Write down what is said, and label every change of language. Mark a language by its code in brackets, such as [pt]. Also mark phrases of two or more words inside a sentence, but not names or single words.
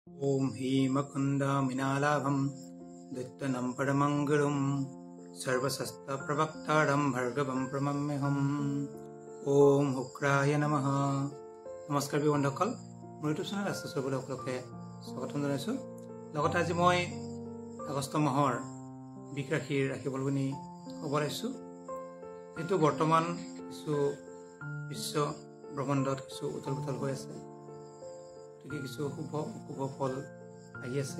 [sa] ओम हीमकुंडमिनालाभं दित्तनं परमंगलम सर्वशस्त्र प्रवक्तारं भर्गवं प्रमम्यहम्। ओम शुक्राय नमः। [as] नमस्कार बंधुসকল, মোৰ [en] YouTube channel [as] আস্থাচৰ সকলোকে স্বাগতম জনাইছো। লগতে আজি মই আগষ্ট মাহৰ বিক ৰাশিৰ ৰাশিফল গুণি ক'ব লৈছো। এইটো বৰ্তমান কিছু বিশ্ব ব্ৰহ্মাণ্ডত কিছু উথল পুথল হৈ আছে, কিছু শুভ ফল আহি আছে।